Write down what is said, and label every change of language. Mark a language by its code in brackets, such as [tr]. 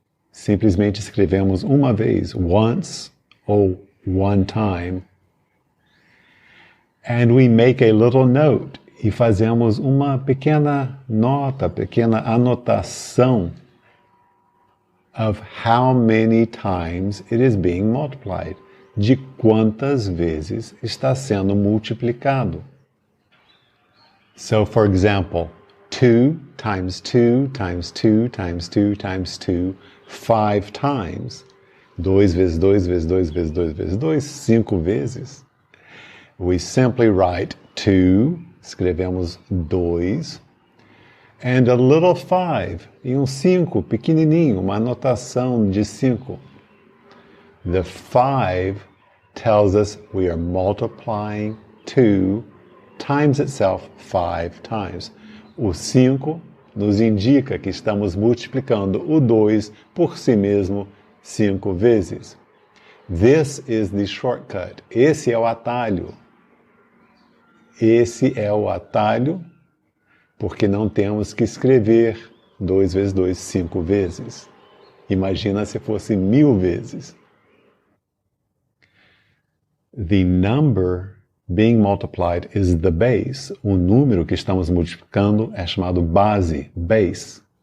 [pt] Simplesmente escrevemos uma vez, once ou one time. [en] And we make a little note. [pt] E fazemos uma pequena nota, pequena anotação [en] of how many times it is being multiplied. [pt] De quantas vezes está sendo multiplicado. [en] So, for example, 2 times 2 times 2 times 2 times 2, 5 times. [pt] 2 vezes 2 vezes 2 vezes 2 vezes 2, 5 vezes. [en] We simply write 2, [pt] escrevemos 2, [en] and a little 5, [pt] e um 5 pequenininho, uma anotação de 5. [en] The 5 tells us we are multiplying 2 times itself 5 times. [pt] O 5 nos indica que estamos multiplicando o 2 por si mesmo 5 vezes. [en] This is the shortcut. [pt] Esse é o atalho. Esse é o atalho porque não temos que escrever 2 vezes 2 5 vezes. Imagina se fosse 1000 vezes. [en] The number being multiplied is the base. [pt] O número que estamos multiplicando é chamado base, base.